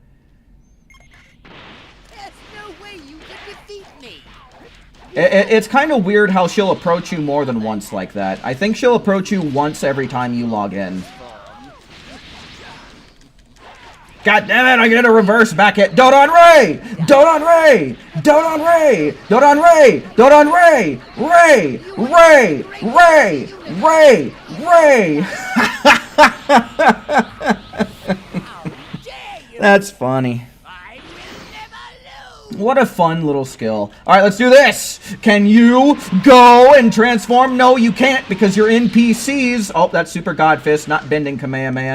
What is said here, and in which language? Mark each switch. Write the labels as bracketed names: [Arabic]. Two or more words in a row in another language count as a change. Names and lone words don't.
[English] There's no way you can defeat me. It's kind of weird how she'll approach you more than once like that. I think she'll approach you once every time you log in. God damn it, I get a reverse back hit. Dodon Ray! Dodon Ray! Dodon Ray! Dodon Ray! Dodon Ray! Ray! Ray! Ray! Ray! Ray! That's funny. What a fun little skill. Alright, let's do this! Can you go and transform? No, you can't because you're NPCs. Oh, that's Super God Fist, not bending Kamehameha.